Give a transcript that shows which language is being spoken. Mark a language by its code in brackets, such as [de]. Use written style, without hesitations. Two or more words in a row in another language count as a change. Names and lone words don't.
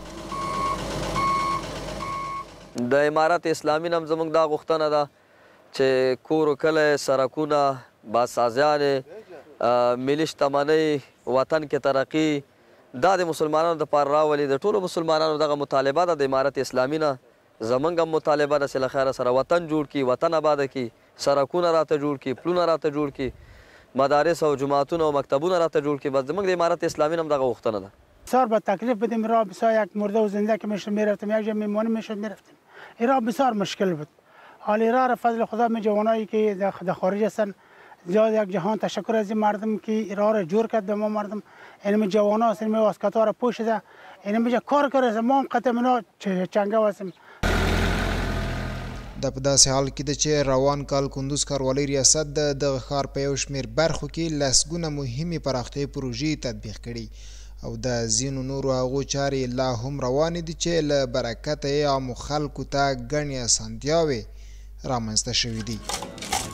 [ps] د امارت اسلامي نه هم زموږ دا غوښتنه ده چې کور و کلی، سړکونه، باسازیانې، ملي شتمنۍ، وطن کې ترقي دا د مسلمانانو دپاره راولي. د ټولو مسلمانانو دغه مطالبه ده د امارت اسلامي نه. زمونږ هم مطالبه ده چې له خیره سره وطن جوړ کړي، وطن آباده کړي، سړکونه راته جوړ کړي، پلونه راته جوړ کړي، مدارس او جماعتونه او مکتبونه راته جوړ کړي. بس زمونږ د امارت اسلامي نه هم دغه غوښتنه ده. [fa] بسیار با تکلیف بدیم. راه بسیار یک مرده و زنده که میرفتیم، یک جا میمانی میشد میرفتیم. این راه بسیار مشکل بود. حالی راه را فضل خدا می جوانایی که در خارج هستن زیاد یک جهان تشکر از این مردم که راه را جور کرد به ما مردم. این جوانا هستن می واسکتا را پوشیده، این می کار کرده ما هم قطع منا چنگه هستیم. [ps] دا په داسې حال کې ده چې روان کال کندوز ښاروالۍ ریاست د دغه ښار په یو شمېر برخو کې لسګونه مهمې پراختیایي پروژې تطبیق کړي او د ځینو نورو هغو چارې لا هم روانې دي چې له برکته یې عامو خلکو ته ګڼې اسانتیاوې رامنځته شوي دي.